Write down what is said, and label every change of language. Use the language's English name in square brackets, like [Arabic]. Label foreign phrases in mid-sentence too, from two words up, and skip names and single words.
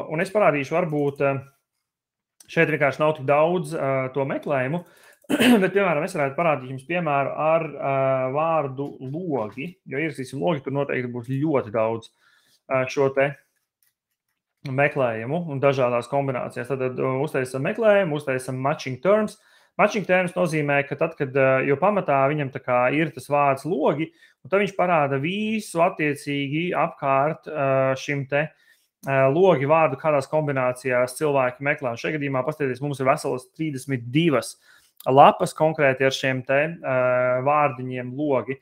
[Latvian] Un es parādīšu, varbūt šeit vienkārši nav tik daudz to meklējumu, bet, piemēram, es varētu parādīt jums piemēru ar vārdu logi, jo ierastīsim logi, tur noteikti būs ļoti daudz šo meklējumu un dažādās kombinācijās. Tad uztaisam meklējumu, uztaisam [English] matching terms. Matching terms [Latvian] nozīmē, ka tad, kad jau pamatā viņam ir tas vārds logi, un tad viņš parāda visu attiecīgi apkārt šim logi vārdu, kādās kombinācijās cilvēki meklē. Un šajā gadījumā, paskatieties, mums ir veselas 32 lapas konkrēti ar šiem vārdiņiem logi.